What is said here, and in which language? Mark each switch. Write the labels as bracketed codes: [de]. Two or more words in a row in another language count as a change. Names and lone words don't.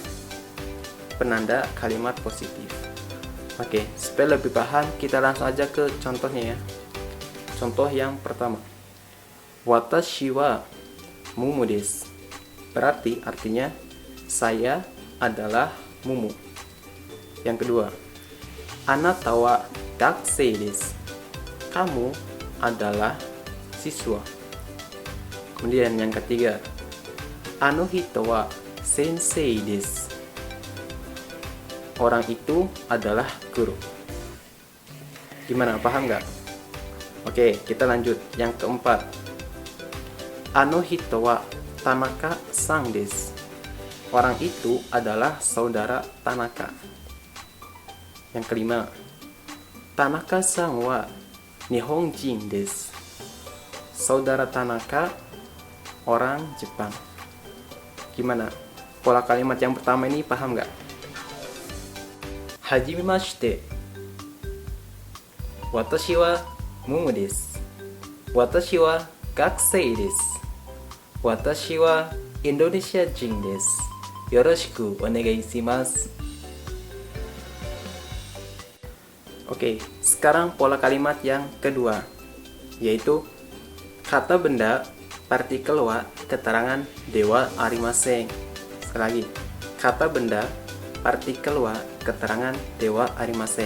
[id] Penanda kalimat positif. Oke, supaya lebih paham kita langsung aja ke contohnya ya. Contoh yang pertama, [ja] 私はムムです, [id] berarti artinya saya adalah Mumu. Yang kedua, [ja] あなたは学生です, [id] kamu adalah siswa. Kemudian yang ketiga, [ja] あの人は先生です, [id] orang itu adalah guru. Gimana, paham nggak? Oke, kita lanjut. Yang keempat, [ja] あの人は田中さんです, [id] orang itu adalah saudara Tanaka. Yang kelima, [ja] 田中さんは日本人です, [id] saudara Tanaka orang Jepang. Gimana? Pola kalimat yang pertama ini paham nggak? [ja] はじめまして. 私はモモです. 私は学生です. 私はインドネシア人です. よろしくお願いします. [id] Oke, sekarang pola kalimat yang kedua, yaitu kata benda, partikel wa, keterangan [ja] ではありません. [id] Sekali lagi, kata benda, partikel wa, keterangan [ja] ではありません.